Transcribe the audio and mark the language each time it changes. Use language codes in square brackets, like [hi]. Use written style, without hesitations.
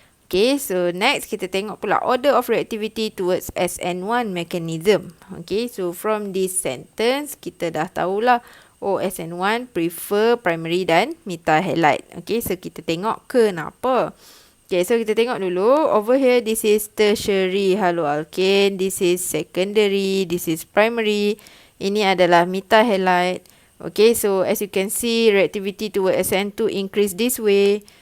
[en] Okay, so next [ms] kita tengok pula [en] order of reactivity towards SN1 mechanism. Okay, so from this sentence [ms] kita dah tahulah, [en] oh SN1 prefer primary [ms] dan [en] methyl halide. Okay, so [ms] kita tengok kenapa. Okay, so kita tengok dulu. [en] Over here, this is tertiary haloalkane. This is secondary. This is primary. [ms] Ini adalah methyl halide. [en] Okay, so as you can see, reactivity toward SN2 increase this way.